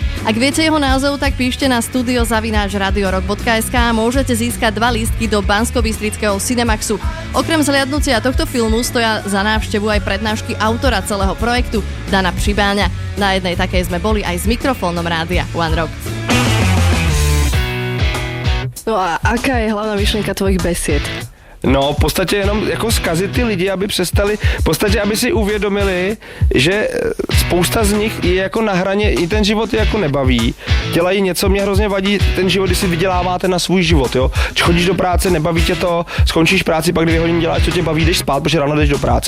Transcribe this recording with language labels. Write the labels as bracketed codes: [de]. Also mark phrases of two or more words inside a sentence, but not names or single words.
[sk] Ak viete jeho názov, tak píšte na studio@radiorock.sk a môžete získať 2 lístky do Banskobystrického Cinemaxu. Okrem zhliadnutia tohto filmu stoja za návštevu aj prednášky autora celého projektu, Dana Přibáňa. Na jednej takej sme boli aj s mikrofónom rádia One Rock. No a aká je hlavná myšlenka tvojich besied? [cs] No, v podstatě jenom jako zkazit ty lidi, aby přestali, v podstatě, aby si uvědomili, že spousta z nich je jako na hraně, i ten život je jako nebaví. Dělají něco, mě hrozně vadí ten život, když si vyděláváte na svůj život, jo. Když chodíš do práce, nebaví tě to, skončíš práci, pak 2 hodiny děláš, co tě baví, jdeš spát, protože ráno jdeš do práce.